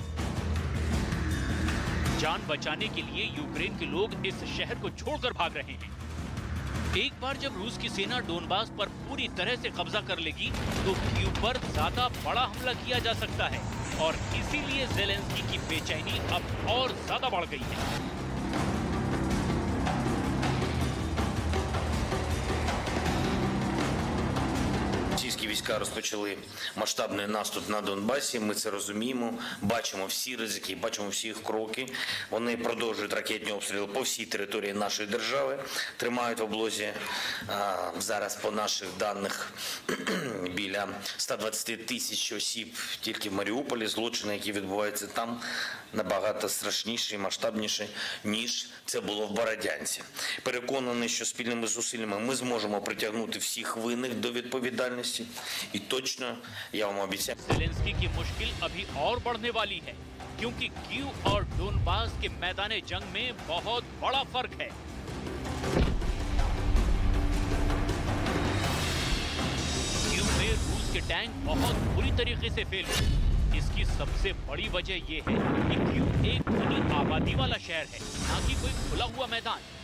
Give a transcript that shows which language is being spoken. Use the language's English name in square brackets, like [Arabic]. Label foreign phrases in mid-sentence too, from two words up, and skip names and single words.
[Hindi] जान बचाने के लिए यूक्रेन के लोग इस शहर को छोड़कर भाग रहे हैं। एक बार जब रूस की सेना डोनबास पर पूरी तरह से कब्जा कर लेगी तो कीव पर ज्यादा बड़ा हमला किया जा सकता है, और इसीलिए ज़ेलेंस्की की बेचैनी अब और ज्यादा बढ़ गई है। [Ukrainian] Російські війська розпочали масштабний наступ на Донбасі. Ми це розуміємо, бачимо всі ризики, бачимо всі їх кроки. Вони продовжують ракетні обстріли по всій території нашої держави. Тримають в облозі зараз по наших даних біля 120 тисяч осіб тільки в Маріуполі. Злочини, які відбуваються там, набагато страшніші і масштабніші, ніж це було в Бородянці. Переконаний, що спільними зусиллями ми зможемо притягнути всіх винних до відповідальності. [Russian] И точно я вам обещаю। [Hindi] ज़ेलेंस्की की मुश्किल अभी और बढ़ने वाली है, क्योंकि कीव और डोनबास के मैदान जंग में बहुत बड़ा फर्क है। रूस के टैंक बहुत बुरी तरीके से फेल हुए। इसकी सबसे बड़ी वजह यह है कि कीव एक घनी आबादी वाला शहर है, ना कि कोई खुला हुआ मैदान।